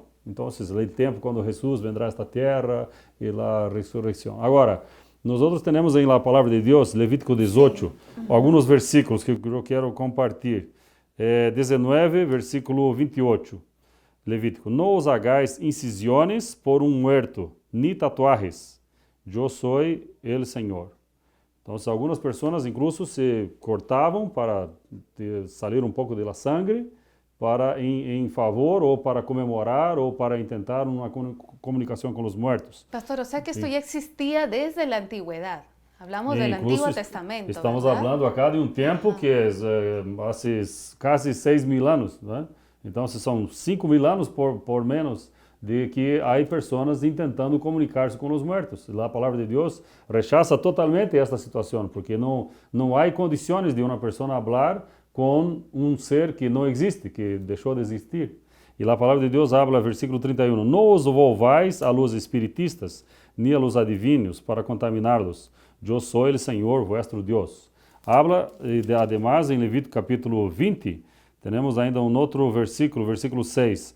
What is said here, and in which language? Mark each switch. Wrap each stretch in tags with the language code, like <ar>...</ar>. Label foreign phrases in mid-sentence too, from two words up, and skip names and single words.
<pt>Então, o tempo quando Jesus vendrá a esta terra e a ressurreição. Agora, nós temos em la palavra de Deus, Levítico 18, alguns versículos que eu quero compartilhar.</pt> <es>19, versículo 28. Levítico: não os hagáis incisiones por muerto, ni tatuajes.</es> <pt>Eu sou el Senhor. Então, algumas pessoas, incluso, se cortavam para sair pouco de</pt> <es>la sangre,</es> <pt>para em favor ou para comemorar ou para tentar uma comunicação com os mortos.</pt> <es>Pastor, o sea que esto ya existía desde la antigüedad. Hablamos del Antiguo Testamento.</es> <pt>Estamos falando acá de tempo que é há quase 6.000 anos, né? Então, são 5.000 anos por menos de que há pessoas tentando comunicar-se com os mortos. A palavra de Deus rechaça totalmente esta situação, porque não há condições de uma pessoa falar</pt> <es>con un ser que no existe, que dejó de existir. Y la palabra de Dios habla, versículo 31, no os volváis a los espiritistas, ni a los adivinos, para contaminarlos. Yo soy el Señor vuestro Dios. Habla, además, en Levítico capítulo 20, tenemos ainda un otro versículo, versículo 6.</es>